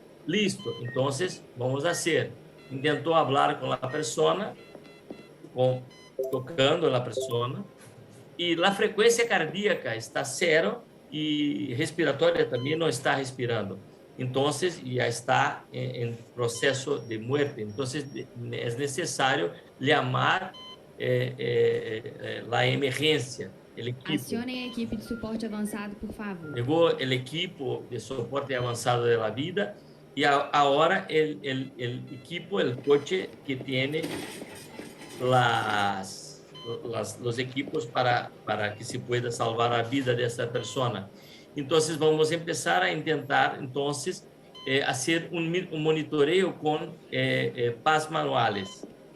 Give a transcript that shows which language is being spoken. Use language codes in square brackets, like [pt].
[es] Listo, entonces vamos a hacer. Intentó hablar con la persona, tocando a la persona, y la frecuencia cardíaca está 0 y respiratoria también no está respirando. Entonces ya está en proceso de muerte. Entonces es necesario llamar la emergencia, el equipo. [pt] Acionem a equipe de suporte avançado, por favor. [es] Llegó el equipo de soporte avanzado de la vida y ahora el equipo, el coche que tiene los equipos para que se pueda salvar la vida de esta persona. Entonces vamos a empezar a intentar entonces hacer un monitoreo con pas manuales.